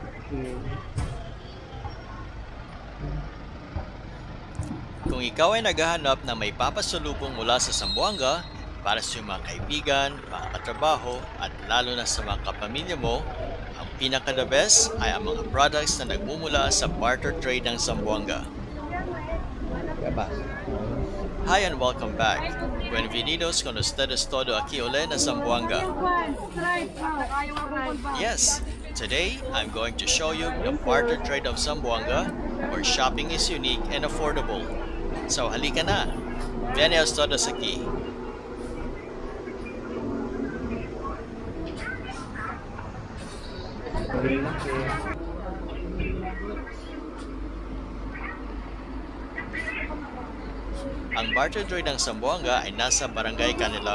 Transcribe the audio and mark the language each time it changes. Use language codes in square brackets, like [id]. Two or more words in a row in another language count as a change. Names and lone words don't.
[tl] Kung ikaw ay naghahanap na may papasalubong mula sa Zamboanga para sa iyong mga kaibigan, mga katrabaho at lalo na sa mga kapamilya mo, ang pinaka- [en] the best [tl] ay ang mga products na nagmumula sa barter trade ng Zamboanga. [en] Hi and welcome back. [cbk] Bienvenidos con ustedes todo aquí ole na Zamboanga. [en] Yes, today I'm going to show you the barter trade of Zamboanga, where shopping is unique and affordable. [tl] So halika na, [cbk] bienvenidos todos aquí. [tl] Ang barter trade ng Zamboanga ay nasa Barangay Canilar.